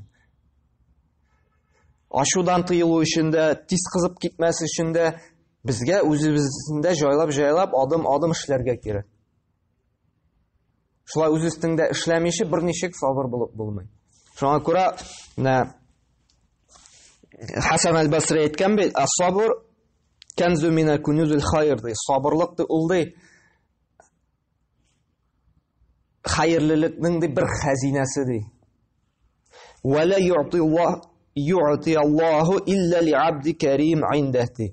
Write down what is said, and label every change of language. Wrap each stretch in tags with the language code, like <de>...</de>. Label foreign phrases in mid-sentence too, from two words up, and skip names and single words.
<tt>Ашудан тыелу өчен дә, тиз кызып китмәс өчен дә Безгә үзебездә җайлап адым эшләргә кирәк. Шулай үз өстендә эшләмичә берничек сабыр булып булмый. Шуңа күрә Хасан аль-Басри әйткән бит,</tt> <ar>"الصبر كنز من كنوز الخير",</ar> <tt>ди. Сабырлык ди, ул ди хайрлылыкның ди бер хәзинәсе ди.</tt> <ar>"ولا يعطي الله إلا لعبد كريم عنده".</ar>